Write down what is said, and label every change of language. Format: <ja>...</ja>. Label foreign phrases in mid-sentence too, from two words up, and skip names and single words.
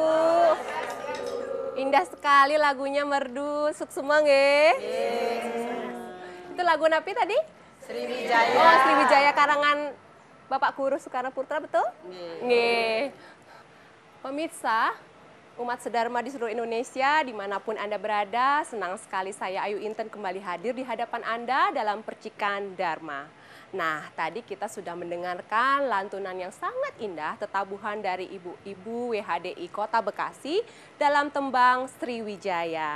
<id>Indah sekali lagunya, merdu. Sukses nggih. Itu lagu napi tadi? Sriwijaya. Oh, Sriwijaya karangan Bapak Guru Soekarno Putra, betul? Nggih. Pemirsa, umat sedharma di seluruh Indonesia, dimanapun Anda berada, senang sekali saya Ayu Inten kembali hadir di hadapan Anda dalam Percikan Dharma. Nah, tadi kita sudah mendengarkan lantunan yang sangat indah, tetabuhan dari ibu-ibu WHDI Kota Bekasi dalam tembang Sriwijaya.</id>